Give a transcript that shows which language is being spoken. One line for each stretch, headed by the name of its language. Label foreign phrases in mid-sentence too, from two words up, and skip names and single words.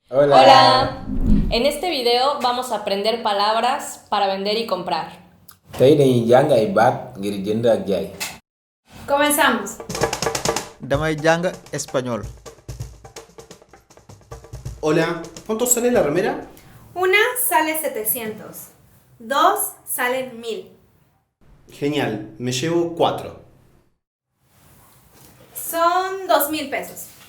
Spanish: Hola. Hola, en este video vamos a aprender palabras para vender y comprar.
Wolof: Tey dañuy jàng ay baat ngir jënd ak jaay.
Spanish: Comenzamos.
Wolof: Damay jàng español.
Spanish: Hola, ¿cuánto sale la remera? Una sale 700. Dos salen 1000. Genial, me llevo 4. Son 2000 pesos.